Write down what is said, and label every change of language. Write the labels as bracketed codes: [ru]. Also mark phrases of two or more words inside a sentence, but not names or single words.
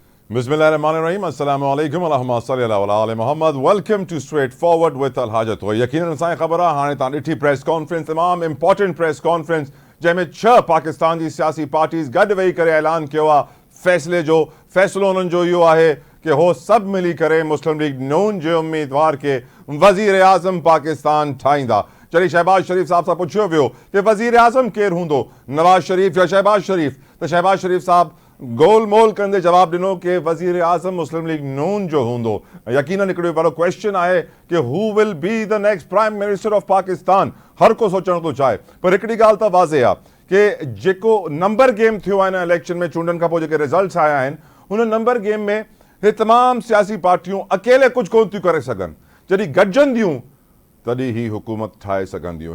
[ar] Bismillahirrahmanirrahim. السلام عليكم. اللهم صل على وعلى محمد. [en] Welcome to Straightforward with Al Hajat. [sd] यकीनन असांजी ख़बर आहे हाणे तव्हां ॾिठी [en] press conference, [sd] तमामु [en] important press conference [sd] जंहिंमें 6 पाकिस्तान जी सियासी पार्टीज़ गॾु वेही करे ऐलान कयो आहे फ़ैसिले जो। फ़ैसिलो उन्हनि जो इहो आहे कि हो सभु मिली करे मुस्लिम लीग नून जे उम्मीदवार खे वज़ीर आज़म पाकिस्तान ठाहींदा। जॾहिं शहबाज शरीफ़ साहब सां पुछियो वियो कि वज़ीर आज़म केरु हूंदो, नवाज़ शरीफ़ या शहबाज शरीफ़, त शहबाज शरीफ़ साहब गोल मोल कंदे जवाब ॾिनो कि वज़ीर आज़म मुस्लिम लीग नून जो हूंदो। यकीनन हिकिड़ो वॾो क्वेश्चन आहे कि [en] who will be the next prime minister of Pakistan. [sd] हर को सोचणु थो चाहे, पर हिकिड़ी ॻाल्हि त वाज़े आहे कि जेको [en] number game [sd] थियो आहे हिन इलेक्शन में, चूंडनि खां पोइ जेके रिज़ल्ट्स आया आहिनि, हुन [en] number game [sd] में हे तमामु सियासी पार्टियूं अकेले कुझु कोन थियूं करे सघनि। जॾहिं गॾिजंदियूं तॾहिं ही हुकूमत ठाहे सघंदियूं।